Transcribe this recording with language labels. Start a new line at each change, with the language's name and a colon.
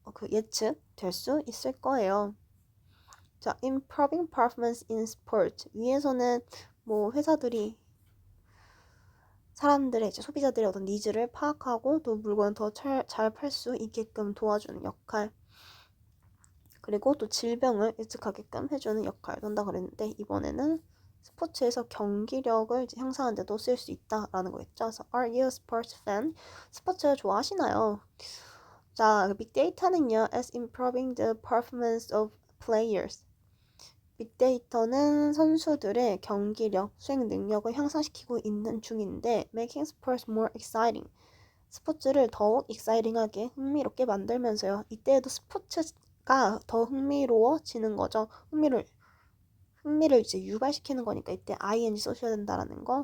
Korean: 예측될 수 있을 거예요. 자,
English: improving performance in sport.
Korean: 위에서는 뭐 회사들이 사람들의 이제 소비자들의 어떤 니즈를 파악하고 또 물건을 더 잘 팔 수 있게끔 도와주는 역할, 그리고 또 질병을 예측하게끔 해주는 역할을 한다 그랬는데, 이번에는 스포츠에서 경기력을 이제 향상하는 데도 쓸 수 있다라는 거겠죠.
English: 그래서 Are you a sports fan?
Korean: 스포츠 좋아하시나요?
English: 자, 빅데이터는요, as improving the performance of players.
Korean: 빅데이터는 선수들의 경기력, 수행 능력을 향상시키고 있는 중인데,
English: making sports more exciting.
Korean: 스포츠를 더욱 exciting하게, 흥미롭게 만들면서요. 이때에도 스포츠가 더 흥미로워지는 거죠. 흥미를 이제 유발시키는 거니까 이때 ing 써셔야 된다라는 거.